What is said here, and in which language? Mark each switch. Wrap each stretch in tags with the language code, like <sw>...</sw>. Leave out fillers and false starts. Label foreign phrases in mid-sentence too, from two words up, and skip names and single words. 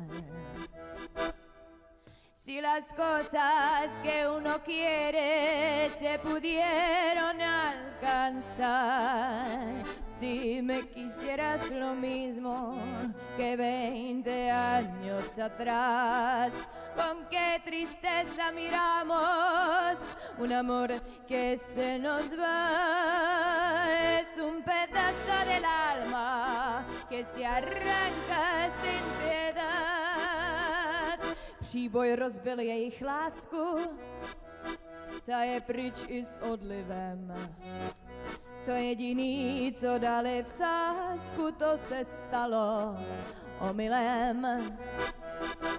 <es>Si las cosas que uno quiere se pudieron alcanzar, si me quisieras lo mismo que 20 años atrás, con qué tristeza miramos un amor que se nos va. Es un pedazo del alma que se arranca sin piedad.</es> <cs>Příboj rozbil jejich lásku, ta je pryč i s odlivem. To jediný, co dali v sázku, to se stalo omylem.</cs>